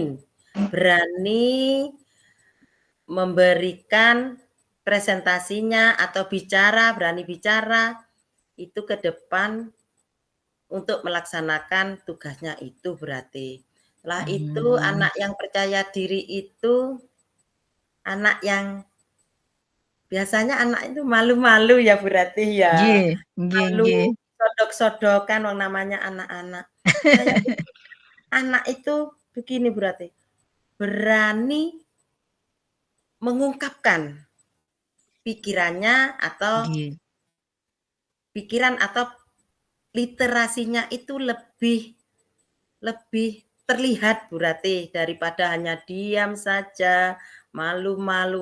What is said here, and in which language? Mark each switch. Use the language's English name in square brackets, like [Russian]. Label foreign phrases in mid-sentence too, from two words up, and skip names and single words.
[Indonesian] Berani memberikan presentasinya atau bicara, berani bicara itu ke depan untuk melaksanakan tugasnya itu berarti. Setelah itu Hmm. anak yang percaya diri itu anak yang biasanya anak itu malu-malu ya berarti ya. [Javanese] Nggih, nggih, [Indonesian] Malu [Javanese] nggih. sodok-sodokan wong [Indonesian] namanya anak-anak. Saya pikir anak itu begini berarti, berani mengungkapkan pikirannya atau [Javanese] Nggih. [Indonesian] pikiran atau literasinya itu lebih lebih terlihat berarti daripada hanya diam saja, malu-malu.